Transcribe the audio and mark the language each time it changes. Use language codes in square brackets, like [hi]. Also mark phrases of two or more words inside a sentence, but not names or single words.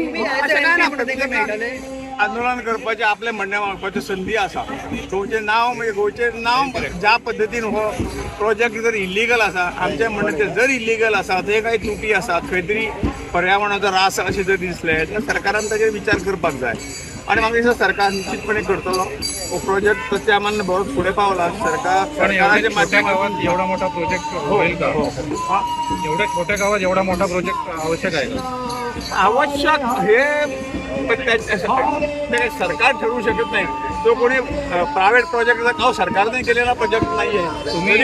[kok] आंदोलन करपाचें आपलें म्हणणें मांडपाची संधी आसा गोंयचें नांव ज्या पद्दतीन हो प्रोजेक्ट जर इल्लीगल आसा आमचें म्हणणें तें जर इल्लीगल आसा थंय काही त्रुटी आसात खंय तरी पर्यावरणाचो रास अशें जर दिसलें जाल्यार सरकारान ताचेर विचार करपाक जाय आणि म्हाका दिसता सरकार निश्चितपणे करतलो हो प्रोजेक्ट त्या मान्न बरोच फुडें पावला सरकाराच्या माध्यमातून [mr] एवढा मोठा प्रोजेक्ट होईल का एवढ्या छोट्या गावात एवढा मोठा प्रोजेक्ट आवश्यक आहे का आवश्यक हे सरकार ठरवू शकत नाही तो कोणी प्रायव्हेट प्रोजेक्ट सरकारने केलेला प्रोजेक्ट नाहीये तुम्ही